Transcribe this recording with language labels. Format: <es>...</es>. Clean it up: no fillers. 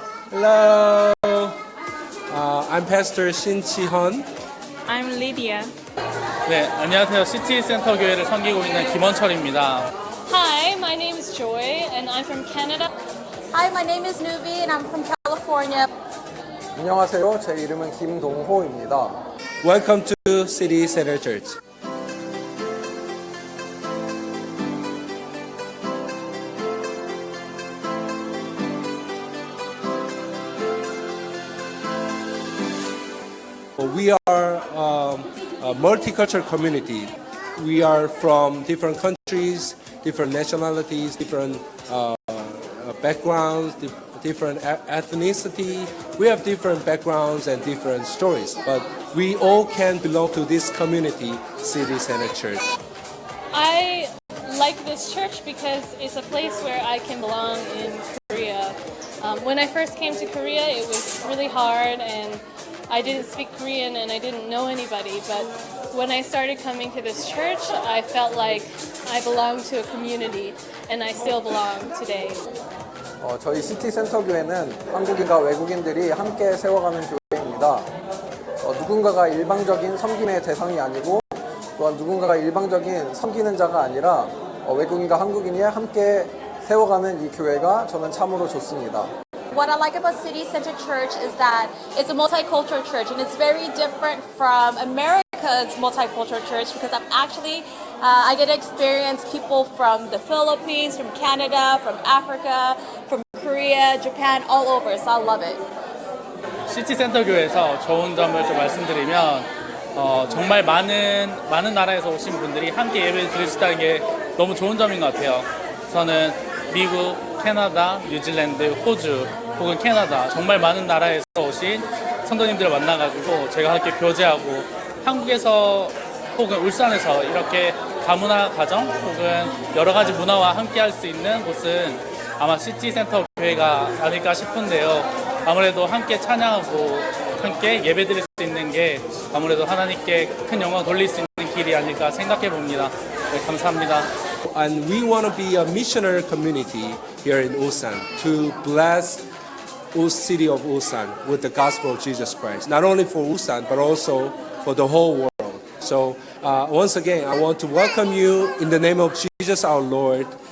<en>Hello, I'm Pastor Shin Chi-hun. I'm Lydia.</en> <ko>네, 안녕하세요. 시티센터 교회를 섬기고 있는 김원철입니다.</ko> <en>Hi, my name is Joy and I'm from Canada. Hi, my name is Nubi and I'm from California.</en> <ko>안녕하세요. 제 이름은 김동호입니다.</ko> <en>Welcome to City Center Church. We are a multicultural community. We are from different countries, different nationalities, different backgrounds, different ethnicity. We have different backgrounds and different stories, but we all can belong to this community, City Center Church. I like this church because it's a place where I can belong in Korea. When I first came to Korea, it was really hard and I didn't speak Korean and I didn't know anybody, but when I started coming to this church, I felt like I belonged to a community and I still belong today.</en> <ko>저희 시티센터 교회는 한국인과 외국인들이 함께 세워가는 교회입니다. 누군가가 일방적인 섬김의 대상이 아니고 또한 누군가가 일방적인 섬기는 자가 아니라 외국인과 한국인이 함께 세워가는 이 교회가 저는 참으로 좋습니다.</ko> <en>What I like about City Center Church is that it's a multicultural church and it's very different from America's multicultural church because I get to experience people from the Philippines, from Canada, from Africa, from Korea, Japan, all over. So I love it.</en> <ko>시티센터 교회에서 좋은 점을 좀 말씀드리면 정말 많은 나라에서 오신 분들이 함께 예배를 드릴 수 있다는 게 너무 좋은 점인 것 같아요. 저는 미국, 캐나다, 뉴질랜드, 호주 혹은 캐나다 정말 많은 나라에서 오신 성도님들을 만나가지고 제가 함께 교제하고 한국에서 혹은 울산에서 이렇게 다문화 가정 혹은 여러 가지 문화와 함께 할 수 있는 곳은 아마 시티센터 교회가 아닐까 싶은데요. 아무래도 함께 찬양하고 함께 예배드릴 수 있는 게 아무래도 하나님께 큰 영광 돌릴 수 있는 길이 아닐까 생각해 봅니다. 네, 감사합니다.</ko> <en>And we want to be a missionary community here in Ulsan to bless the city of Ulsan with the gospel of Jesus Christ, not only for Ulsan but also for the whole world. So once again, I want to welcome you in the name of Jesus our Lord.</en>